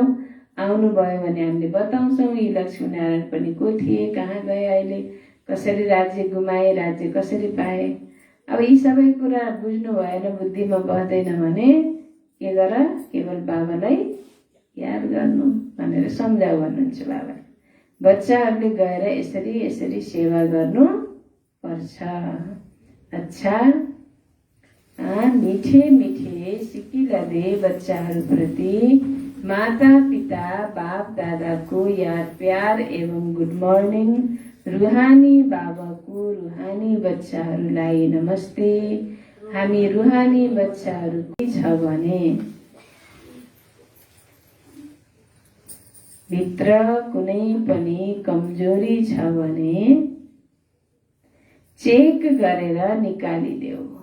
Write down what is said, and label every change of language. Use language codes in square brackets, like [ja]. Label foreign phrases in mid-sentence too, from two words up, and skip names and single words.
[ne] आउनुभयो भने हामीले बताउँछौँ यी लक्ष्मीनारायण पनि को थिए, कहाँ गए, अहिले कसरी राज्य गुमाए, राज्य कसरी पाए। अब यी सबै कुरा बुझ्नु भएन, बुद्धिमा बस्दैन भने के गर, केवल बाबालाई याद गर्नु भनेर सम्झाउ भन्नुहुन्छ बाबा। बच्चाहरूले गएर यसरी यसरी सेवा गर्नु पर्छ। अच्छा, [hi] मिठे मिठे सिकिला दे [ne] बच्चाहरूप्रति माता पिता बाप दादाको याद प्यार एवं [en] good morning. [ne] रुहानी बाबाको रुहानी बच्चाहरूलाई नमस्ते। हामी रुहानी बच्चाहरू के छ भने भित्र कुनै पनि कमजोरी छ भने चेक गरेर निकालिदेऊ।